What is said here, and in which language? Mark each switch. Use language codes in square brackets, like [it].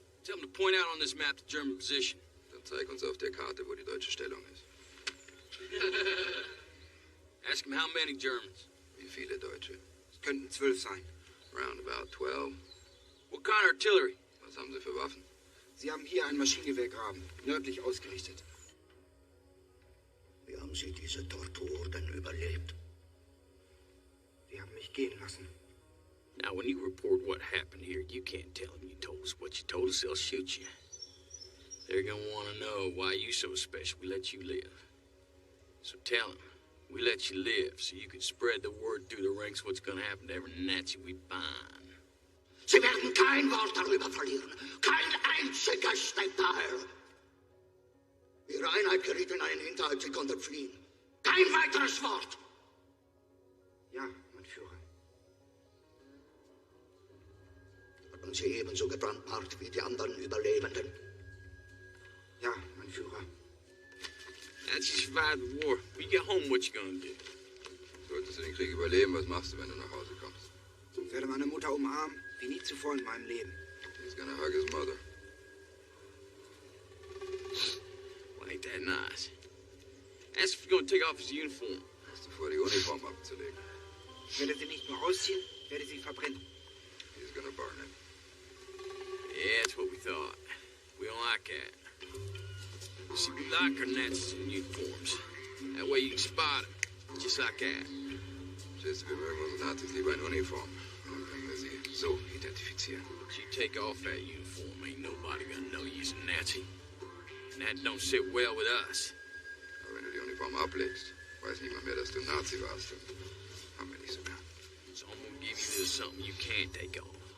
[en] Tell him to point out on this map the German position. [de] Dann zeig uns auf der Karte, wo die deutsche Stellung ist. [en] Ask him how many Germans. [de] Wie viele Deutsche? Es könnten 12 sein. [en] Round about 12. What kind of artillery? [de] Was haben sie für Waffen? Sie haben hier ein Maschinengewehrgraben, nördlich ausgerichtet. Wie haben Sie diese Tortur denn überlebt? Sie haben mich gehen lassen. [en] Now, when you report what happened here, you can't tell them you told us what you told us. They'll shoot you. They're gonna want to know why you so special. We let you live. So tell them we let you live so you can spread the word through the ranks what's gonna happen to every Nazi we find. [de] Sie werden kein Wort darüber verlieren. Kein einziges Detail. Ihre Einheit geriet in einen Hinterhalt, Sie konnten fliehen. Kein weiteres Wort. Ja, mein Führer. Haben Sie ebenso gebrandmarkt wie die anderen Überlebenden? Ja, mein Führer. [en] That's you survived the war. When you get home, what you gonna do? [de] Solltest du den Krieg überleben, was machst du, wenn du nach Hause kommst? Ich werde meine Mutter umarmen, wie nie zuvor in meinem Leben. [en] He's gonna hug his mother. Well, ain't that nice? Ask if you're gonna take off his uniform. [de] Hast du vor, die Uniform abzulegen? Ich werde sie nicht nur ausziehen, ich werde sie verbrennen. [en] He's gonna burn it. Yeah, that's what we thought. We don't like that. See, we like our Nazis in uniforms. That way you can spot them, just like that. [de] Jesse, wir mögen unsere Nazis lieber in Uniform. Dann können wir sie so identifizieren. [en] But you take off that uniform, ain't nobody gonna know you's a Nazi. And that don't sit well with us. [de] Aber wenn du die Uniform ablegst, weiß niemand mehr, dass du Nazi warst. Dann haben wir nicht so gern. [en] So I'm gonna give you a little something you can't take off.